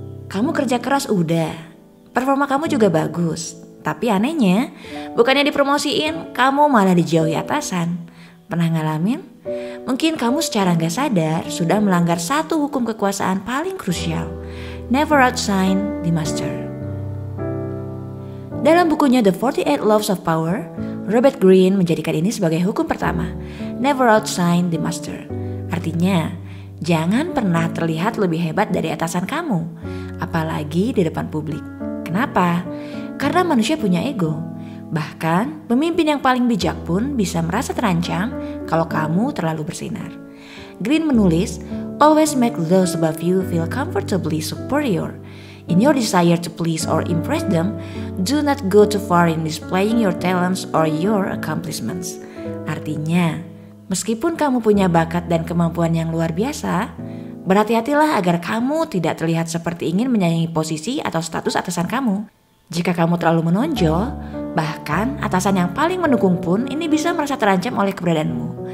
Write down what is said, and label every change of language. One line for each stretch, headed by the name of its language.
Indonesian: Kamu kerja keras udah, performa kamu juga bagus. Tapi anehnya, bukannya dipromosiin, kamu malah dijauhi atasan. Pernah ngalamin? Mungkin kamu secara gak sadar sudah melanggar satu hukum kekuasaan paling krusial.
English: Never outshine the master.
Indonesian: Dalam bukunya The 48 Laws of Power, Robert Greene menjadikan ini sebagai hukum pertama.
English: Never outshine the master.
Indonesian: Artinya, jangan pernah terlihat lebih hebat dari atasan kamu. Apalagi di depan publik. Kenapa? Karena manusia punya ego. Bahkan, pemimpin yang paling bijak pun bisa merasa terancam kalau kamu terlalu bersinar.
English: Greene menulis, always make those above you feel comfortably superior. In your desire to please or impress them, do not go too far in displaying your talents or your accomplishments.
Indonesian: Artinya, meskipun kamu punya bakat dan kemampuan yang luar biasa, berhati-hatilah agar kamu tidak terlihat seperti ingin menyayangi posisi atau status atasan kamu. Jika kamu terlalu menonjol, bahkan atasan yang paling mendukung pun ini bisa merasa terancam oleh keberadaanmu.